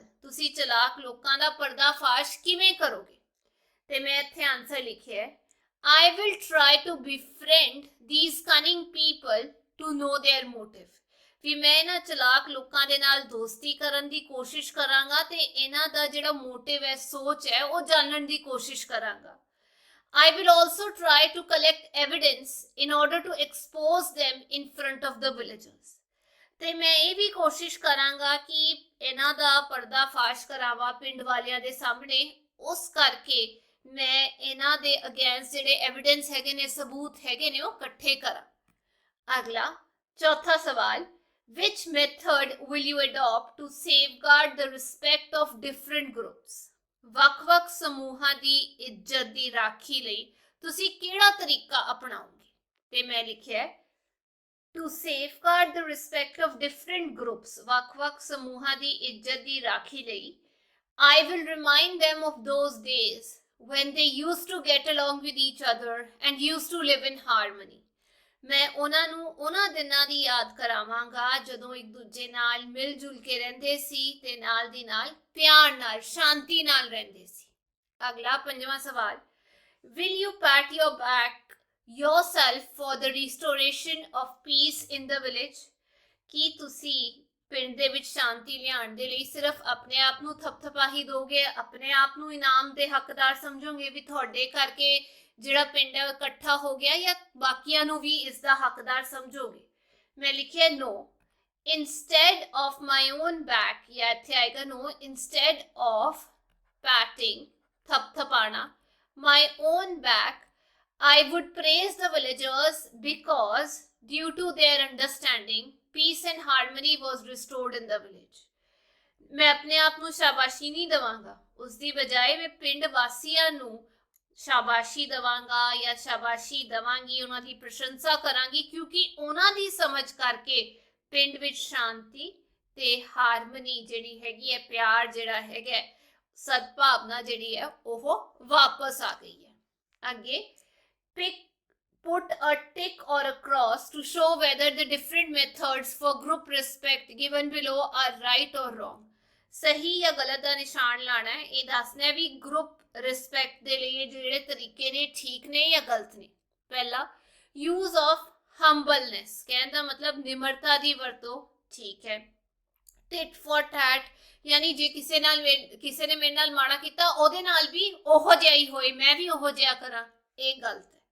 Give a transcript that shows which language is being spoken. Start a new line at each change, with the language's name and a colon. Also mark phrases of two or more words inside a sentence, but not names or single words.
Punjabi: ਤੁਸੀਂ ਚਲਾਕ ਲੋਕਾਂ ਦਾ ਪਰਦਾਫਾਸ਼ ਕਿਵੇਂ ਕਰੋਗੇ? ਤੇ ਮੈਂ ਇੱਥੇ ਆਨਸਰ ਲਿਖਿਆ ਹੈ
English: I will try to befriend these cunning people to know their motive.
Punjabi: ਵੀ ਮੈਂ ਇਹਨਾਂ ਚਲਾਕ ਲੋਕਾਂ ਦੇ ਨਾਲ ਦੋਸਤੀ ਕਰਨ ਦੀ ਕੋਸ਼ਿਸ਼ ਕਰਾਂਗਾ ਤੇ ਇਹਨਾਂ ਦਾ ਜਿਹੜਾ ਮੋਟਿਵ ਹੈ, ਸੋਚ ਹੈ, ਉਹ ਜਾਣਨ ਦੀ ਕੋਸ਼ਿਸ਼ ਕਰਾਂਗਾ।
English: I will also try to collect evidence in order to expose them in front of the villagers.
Punjabi: ਤੇ ਮੈਂ ਇਹ ਵੀ ਕੋਸ਼ਿਸ਼ ਕਰਾਂਗਾ ਕਿ ਇਹਨਾਂ ਦਾ ਪਰਦਾਫਾਸ਼ ਕਰਾਵਾਂ ਪਿੰਡ ਵਾਲਿਆਂ ਦੇ ਸਾਹਮਣੇ। ਉਸ ਕਰਕੇ ਮੈਂ ਇਹਨਾਂ ਦੇ ਅਗੇਂਸਟ ਜਿਹੜੇ ਐਵੀਡੈਂਸ ਹੈਗੇ ਨੇ, ਸਬੂਤ ਹੈਗੇ ਨੇ, ਉਹ ਇਕੱਠੇ ਕਰਾਂ। ਅਗਲਾ ਚੌਥਾ ਸਵਾਲ,
English: which method will you adopt to safeguard the respect of different groups?
Punjabi: ਵੱਖ-ਵੱਖ ਸਮੂਹਾਂ ਦੀ ਇੱਜ਼ਤ ਦੀ ਰਾਖੀ ਲਈ ਤੁਸੀਂ ਕਿਹੜਾ ਤਰੀਕਾ ਅਪਣਾਓਗੇ? ਤੇ ਮੈਂ ਲਿਖਿਆ
English: to safeguard the respect of different groups,
Punjabi: ਵੱਖ-ਵੱਖ ਸਮੂਹਾਂ ਦੀ ਇੱਜ਼ਤ ਦੀ ਰਾਖੀ ਲਈ
English: I will remind them of those days when they used to get along with each other and used to live in harmony.
Punjabi: ਮੈਂ ਉਹਨਾਂ ਨੂੰ ਉਹਨਾਂ ਦਿਨਾਂ ਦੀ ਯਾਦ ਕਰਾਵਾਂਗਾ ਜਦੋਂ ਇੱਕ ਦੂਜੇ ਨਾਲ ਮਿਲ ਜੁਲ ਕੇ ਰਹਿੰਦੇ ਸੀ ਤੇ ਨਾਲ ਦੀ ਨਾਲ ਪਿਆਰ ਨਾਲ, ਸ਼ਾਂਤੀ ਨਾਲ ਰਹਿੰਦੇ ਸੀ। ਅਗਲਾ ਪੰਜਵਾਂ ਸਵਾਲ,
English: will you pat your back yourself for the restoration of peace in the village?
Punjabi: ਕੀ ਤੁਸੀਂ ਪਿੰਡ ਦੇ ਵਿੱਚ ਸ਼ਾਂਤੀ ਲਿਆਉਣ ਦੇ ਲਈ ਸਿਰਫ ਆਪਣੇ ਆਪ ਨੂੰ ਥਪਥਪਾ ਹੀ ਦੋਗੇ, ਆਪਣੇ ਆਪ ਨੂੰ ਇਨਾਮ ਦੇ ਹੱਕਦਾਰ ਸਮਝੋਗੇ ਵੀ ਤੁਹਾਡੇ ਕਰਕੇ ਜਿਹੜਾ ਪਿੰਡ ਹੈ ਇਕੱਠਾ ਹੋ ਗਿਆ, ਜਾਂ ਬਾਕੀਆਂ ਨੂੰ ਵੀ ਇਸ ਦਾ ਹੱਕਦਾਰ ਸਮਝੋਗੇ? ਮੈਂ ਲਿਖਿਆ
English: no, instead of my own back,
Punjabi: ਜਾਂ ਇੱਥੇ ਆਏਗਾ
English: no, instead of patting, ਥਪਥਪਾਣਾ, my own back, I would praise the villagers because due to their understanding, peace and harmony was restored in the village.
Punjabi: ਮੈਂ ਆਪਣੇ ਆਪ ਨੂੰ ਸ਼ਾਬਾਸ਼ੀ ਨਹੀਂ ਦੇਵਾਂਗਾ, ਉਸ ਦੀ ਬਜਾਏ ਮੈਂ ਪਿੰਡ ਵਾਸੀਆਂ ਨੂੰ ਸ਼ਾਬਾਸ਼ੀ ਦੇਵਾਂਗਾ ਜਾਂ ਸ਼ਾਬਾਸ਼ੀ ਦੇਵਾਂਗੀ, ਉਹਨਾਂ ਦੀ ਪ੍ਰਸ਼ੰਸਾ ਕਰਾਂਗੀ, ਕਿਉਂਕਿ ਉਹਨਾਂ ਦੀ ਸਮਝ ਕਰਕੇ ਪਿੰਡ ਵਿੱਚ ਸ਼ਾਂਤੀ ਤੇ ਹਾਰਮਨੀ ਜਿਹੜੀ ਹੈਗੀ ਹੈ, ਪਿਆਰ ਜਿਹੜਾ ਹੈਗਾ, ਸਦਭਾਵਨਾ ਜਿਹੜੀ ਹੈ, ਉਹ ਵਾਪਸ ਆ ਗਈ ਹੈ।
English: ਅੱਗੇ put a tick or a cross to show whether the different methods for group respect given below are right or wrong.
Punjabi: ਸਹੀ ਜਾਂ ਗਲਤ ਦਾ ਨਿਸ਼ਾਨ ਲਾਣਾ ਹੈ, ਇਹ ਦੱਸਣਾ ਹੈ ਵੀ
English: group respect
Punjabi: ਦੇ ਲਈ ਜਿਹੜੇ ਤਰੀਕੇ ਨੇ ਠੀਕ ਨੇ ਜਾਂ ਗਲਤ ਨੇ। ਪਹਿਲਾ,
English: use of humbleness,
Punjabi: ਕਹਿਣ ਦਾ ਮਤਲਬ ਨਿਮਰਤਾ ਦੀ ਵਰਤੋਂ, ਠੀਕ ਹੈ।
English: tit for tat,
Punjabi: ਯਾਨੀ ਜੇ ਕਿਸੇ ਨੇ ਮੇਰੇ ਨਾਲ ਮਾੜਾ ਕੀਤਾ ਉਹਦੇ ਨਾਲ ਵੀ ਉਹੋ ਜਿਹਾ ਹੀ ਹੋਏ, ਮੈਂ ਵੀ ਉਹੋ ਜਿਹਾ ਕਰਾਂ, ਇਹ ਗਲਤ ਹੈ।